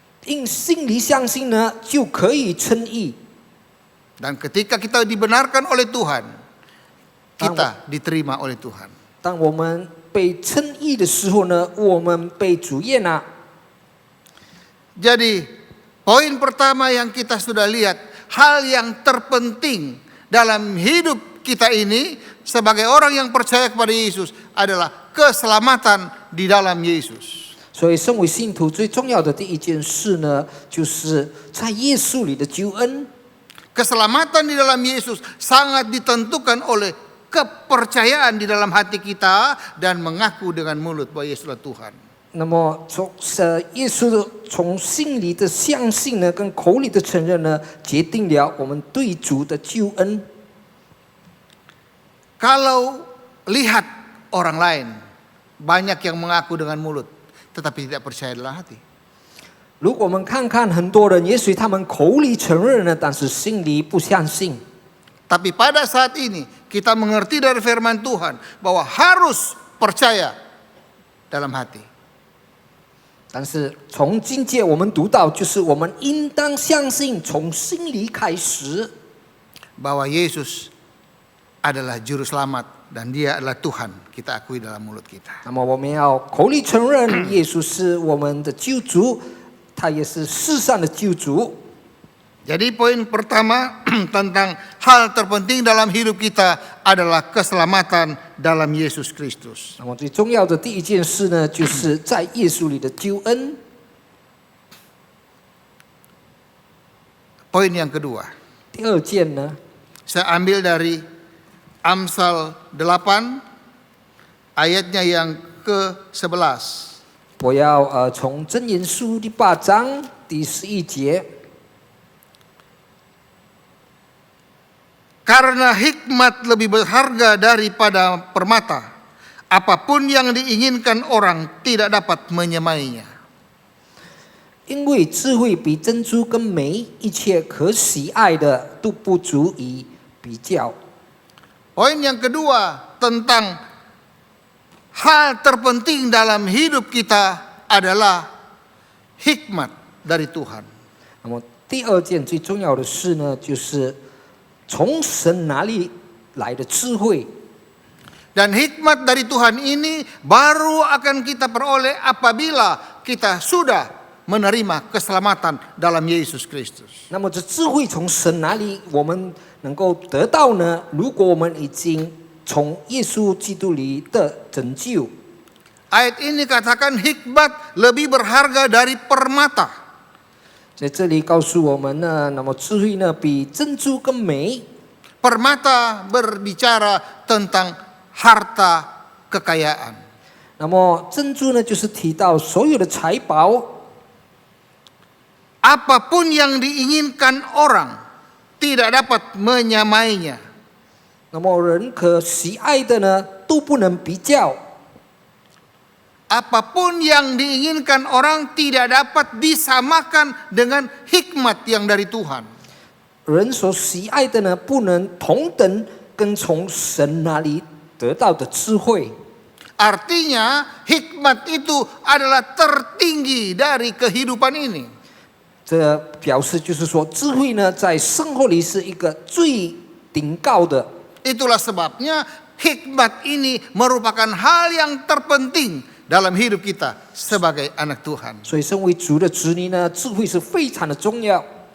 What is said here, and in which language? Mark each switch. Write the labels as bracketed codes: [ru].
[zh] 因心里相信呢，就可以称义。 [id] Dan ketika kita dibenarkan oleh Tuhan, kita diterima oleh Tuhan. [zh] 当我们被称义的时候呢，我们被主悦纳。 [id] Jadi poin pertama yang kita sudah lihat, hal yang terpenting dalam hidup kita ini sebagai orang yang percaya kepada Yesus adalah keselamatan di dalam Yesus. [zh] 所以，身为信徒最重要的第一件事呢，就是在耶稣里的救恩。 [id] Keselamatan di dalam Yesus sangat ditentukan oleh kepercayaan di dalam hati kita dan mengaku dengan mulut bahwa Yesuslah Tuhan. [zh] 那么耶稣的从心里的相信呢，跟口里的承认呢，决定了我们对主的救恩。 [id] Kalau lihat orang lain, banyak yang mengaku dengan mulut, tetapi tidak percaya dalam hati. [zh] 如果我们看看很多人，也许他们口里承认了，但是心里不相信。 [id] Tapi pada saat ini kita mengerti dari firman Tuhan bahwa harus percaya dalam hati. [zh] 但是从今届我们读到，就是我们应当相信，从心里开始， [id] Bahwa Yesus adalah juru selamat dan dia adalah Tuhan, kita akui dalam mulut kita. [zh] 那么我们要口里承认耶稣是我们的救主，他也是世上的救主。 [id] Jadi poin pertama tentang hal terpenting dalam hidup kita adalah keselamatan dalam Yesus Kristus. [zh] 那么最重要的第一件事呢，就是在耶稣里的救恩。 [id] Poin yang kedua, [zh] 第二件呢， [id] saya ambil dari Amsal 8 ayatnya yang ke-11. [zh] 我要从箴言书第8章第11节。 [id] Karena hikmat lebih berharga daripada permata, apapun yang diinginkan orang tidak dapat menyemainya. [zh] 因为智慧比珍珠跟美，一切可喜爱的都不足以比较。 [id] Poin yang kedua tentang hal terpenting dalam hidup kita adalah hikmat dari Tuhan. [zh] 那么第二件最重要的事呢，就是从神哪里来的智慧。 [id] Dan hikmat dari Tuhan ini baru akan kita peroleh apabila kita sudah menerima keselamatan dalam Yesus Kristus. [zh] 那么这智慧从神哪里我们能够得到呢？如果我们已经从耶稣基督里的拯救， [id] Ayat ini katakan hikmat lebih berharga dari permata. [zh] 在这里告诉我们呢，那么智慧呢比珍珠更美。 [id] Permata berbicara tentang harta kekayaan. [zh] 那么珍珠呢，就是提到所有的财宝， [id] Apapun yang diinginkan orang tidak dapat menyamainya. [zh] 那么人可喜爱的呢，都不能比较。 [id] Apapun yang diinginkan orang tidak dapat disamakan dengan hikmat yang dari Tuhan. [zh] 人所喜爱的呢，不能同等跟从神那里得到的智慧。 [id] Artinya hikmat itu adalah tertinggi dari kehidupan ini. [zh] 这表示就是说，智慧呢，在生活里是一个最顶高的。 [id] Itulah sebabnya hikmat ini merupakan hal yang terpenting dalam hidup kita sebagai anak Tuhan. [zh] 所以，身为主的子女呢，智慧是非常的重要。